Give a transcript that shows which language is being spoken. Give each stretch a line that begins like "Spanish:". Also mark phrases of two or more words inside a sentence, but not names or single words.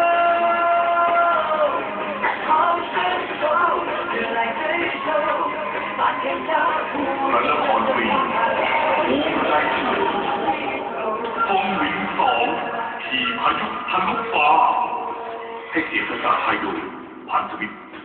Chinese: 好身手，惹来对手，把天下不留。風永爽，持
Thai: พายุทะลุฟ้าให้เสียงประกาศพายุพันธมิตร